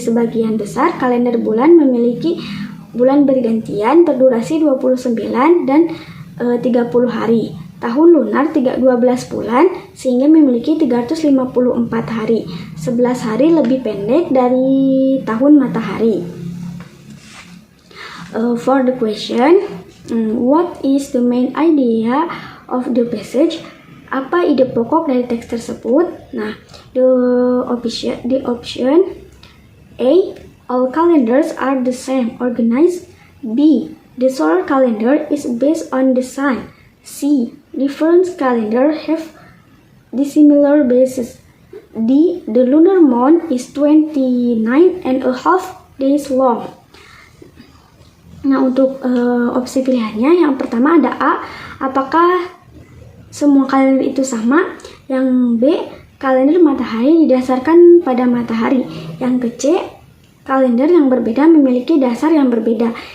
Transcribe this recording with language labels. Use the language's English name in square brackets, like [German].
[Indonesian] Sebagian besar kalender bulan memiliki bulan bergantian berdurasi 29 dan 30 hari. Tahun lunar 12 bulan sehingga memiliki 354 hari. 11 hari lebih pendek dari tahun matahari. [English] For the question, what is the main idea of the passage? [Indonesian] Apa ide pokok dari teks tersebut? [English] Nah, the option A, all calendars are the same organized. B, the solar calendar is based on the sun. C, different calendars have dissimilar bases. D, the lunar month is 29.5 days long. [Indonesian] Nah, untuk opsi pilihannya, yang pertama ada A, apakah semua kalender itu sama? Yang B, kalender matahari didasarkan pada matahari. Yang C, kalender yang berbeda memiliki dasar yang berbeda.